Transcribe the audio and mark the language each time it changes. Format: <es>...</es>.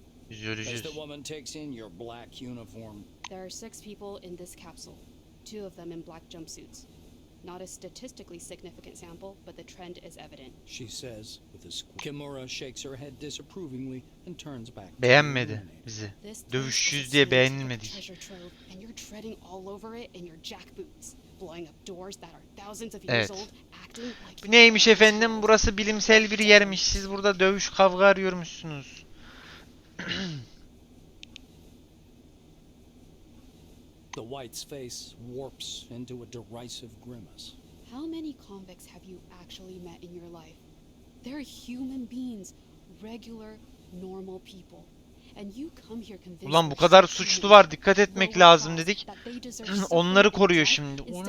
<en>As the woman takes in your black uniform. There are 6 people in this capsule, 2 of them in black jumpsuits. Not a statistically significant sample, but the trend is evident. She says with a squeak. Kimura shakes her head disapprovingly and turns back.</en> <tr>Beğenmedi bizi. Dövüşçüyüz diye beğenilmedik.</tr> <en>And you're treading all over it in your jack boots, blowing up doors that are thousands of years old, acting like.</en> <tr>Bu neymiş efendim? Burası bilimsel bir yermiş. Siz burada dövüş kavga arıyormuşsunuz.</tr> <en>The white's face warps into a derisive grimace. How many convicts have you actually met in your life? They're human beings, regular, normal people. And you come here convinced.</en> <tr>Ulan bu kadar suçlu var, dikkat etmek lazım dedik. Onları koruyor şimdi.</tr>